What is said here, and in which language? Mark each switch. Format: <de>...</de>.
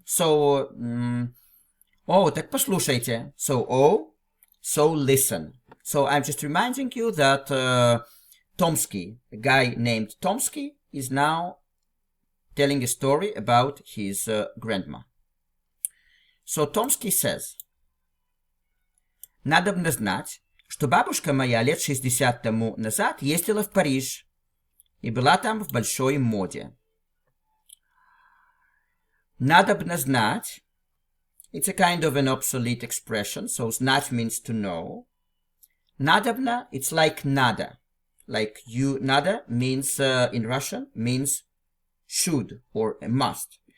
<ru>So, так послушайте.</ru> <en>So listen. So I'm just reminding you that Tomsky, a guy named Tomsky, is now telling a story about his grandma. So Tomsky says,</en> <ru>надобно знать, что бабушка моя лет 60 тому назад ездила в Париж и была там в большой моде. Надобно знать,</ru> <en>it's a kind of an obsolete expression, so знать means to know. Надобно, it's like надо. Like you, надо means, in Russian, means should or a must.</en>